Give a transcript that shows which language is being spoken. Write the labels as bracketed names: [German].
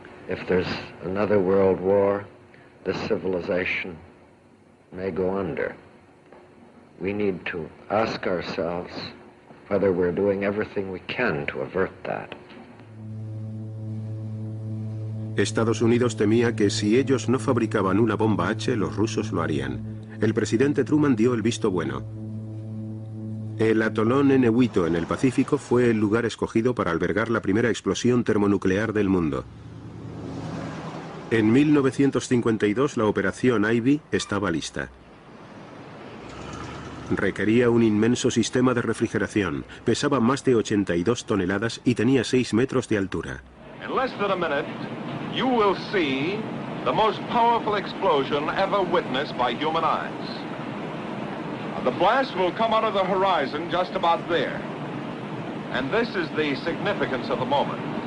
[English] If there's another world war, this civilization may go under. We need to ask ourselves whether we're doing everything we can to avert that. [Spanish] Estados Unidos temía que si ellos no fabricaban una bomba H, los rusos lo harían. El presidente Truman dio el visto bueno. El atolón Nehuito en el Pacífico fue el lugar escogido para albergar la primera explosión termonuclear del mundo. En 1952 la operación Ivy estaba lista. Requería un inmenso sistema de refrigeración, pesaba más de 82 toneladas y tenía 6 metros de altura. [English] In less than a minute, you will see the most powerful explosion ever witnessed by human eyes. The blast will come out of the horizon just about there. And this is the significance of the moment.